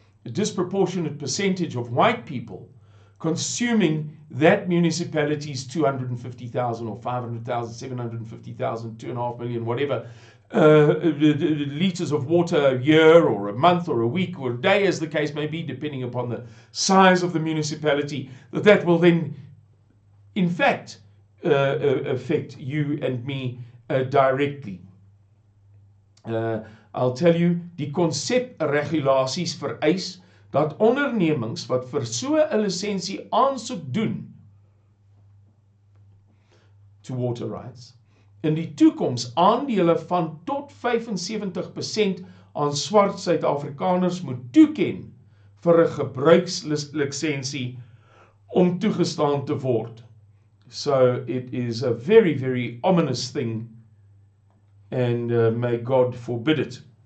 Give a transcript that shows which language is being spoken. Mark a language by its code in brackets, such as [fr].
[en] a disproportionate percentage of white people consuming that municipality's 250,000 or 500,000, 750,000, 2.5 million, whatever, litres of water a year or a month or a week or a day, as the case may be, depending upon the size of the municipality, that will then, in fact, affect you and me directly. I'll tell you, [af] die konsepregulasies vereis dat ondernemings wat vir so 'n lisensie aansoek doen [en] to water rights [af] in die toekoms aandele van tot 75% aan swart Suid-Afrikaners moet toeken vir 'n gebruikslisensie om toegestaan te word. [en] So it is a very, very ominous thing, and may God forbid it.